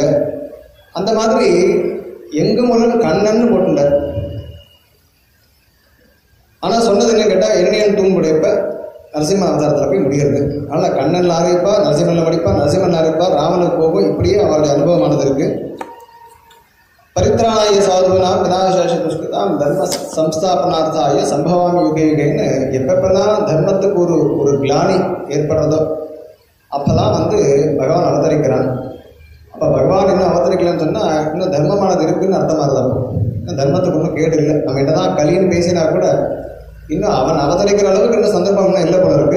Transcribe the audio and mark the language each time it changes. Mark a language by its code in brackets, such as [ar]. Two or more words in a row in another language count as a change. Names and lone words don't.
[ta] அந்த மாதிரி எங்கும் உலல் கண்ணன் போட்டுட்டார். ஆனால் சொன்னது என்ன கேட்டால் என்னையன் தூண்புடையப்ப நரசிம்ம அவதாரத்தில் போய் முடிகிறது. அதனால் கண்ணனில் ஆரம்பிப்பா, நரசிம்மனில் முடிப்பா, நரசிம்மன் ஆரம்பிப்பா, ராமனுக்கு போகும். இப்படியே அவருடைய அனுபவமானது இருக்கு. [sa] परित्राणाय साधूनाम् विनाशेष दुष्कृताम् धर्म संस्थापनार्थाय सम्भवामि युगे [ta] யுகேன்னு எப்பப்பெல்லாம் தர்மத்துக்கு ஒரு கிளானி ஏற்படுறதோ அப்போதான் வந்து பகவான் அவதரிக்கிறான். அப்போ பகவான் இன்னும் அவதரிக்கலன்னு சொன்னால் இன்னும் தர்மமானது இருக்குன்னு அர்த்தமாக தான். இன்னும் தர்மத்துக்கு ஒன்றும் கேடு இல்லை. நம்ம என்னதான் கலின்னு பேசினா கூட இன்னும் அவன் அவதரிக்கிற அளவுக்கு இன்னும் சந்தர்ப்பம் இன்னும் இல்லை போல இருக்கு.